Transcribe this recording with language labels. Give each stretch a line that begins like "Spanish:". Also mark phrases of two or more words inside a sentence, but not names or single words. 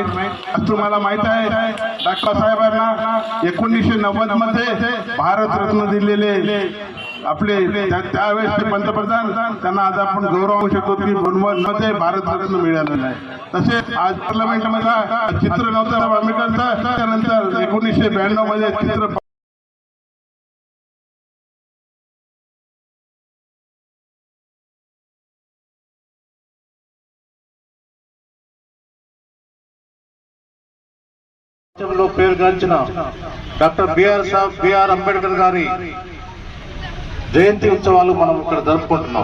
Marathi: आज तुम्हाला माहित आहे, डॉक्टर साहेबांना 1990 मध्ये भारतरत्न दिलेले आपले त्यावेळेसचे पंतप्रधान, त्यांना आज आपण गौरवू शकतो की 92 मध्ये भारतरत्न मिळालेलं आहे। तसेच आज पार्लमेंटमध्ये चित्र नव्हतं आंबेडकरांचं, त्यानंतर 1992 मध्ये चित्र
Telugu: పేరుగాంచిన డాక్టర్ బిఆర్ అంబేద్కర్ గారి జయంతి ఉత్సవాలు మనం ఇక్కడ జరుపుకుంటున్నాం।